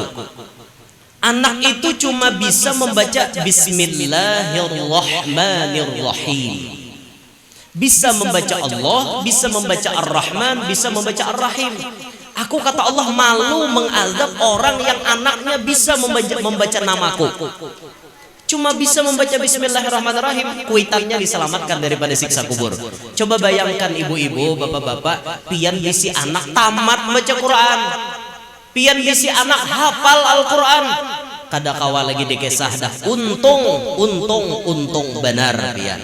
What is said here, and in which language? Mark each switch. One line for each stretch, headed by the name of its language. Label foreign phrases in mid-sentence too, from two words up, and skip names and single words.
Indonesian: Anak itu cuma bisa membaca Bismillahirrahmanirrahim, bisa membaca Allah, bisa membaca Ar-Rahman, bisa membaca Ar-Rahim. Aku kata Allah malu mengazab orang yang anaknya bisa membaca namaku, cuma bisa membaca Bismillahirrahmanirrahim,
Banjar: kuitannya diselamatkan daripada siksa kubur. Coba bayangkan ibu-ibu, bapak-bapak, pian bisi anak tamat baca Quran, pian bisi anak hafal Al-Quran, kada kawa lagi dikesah dah untung benar pian.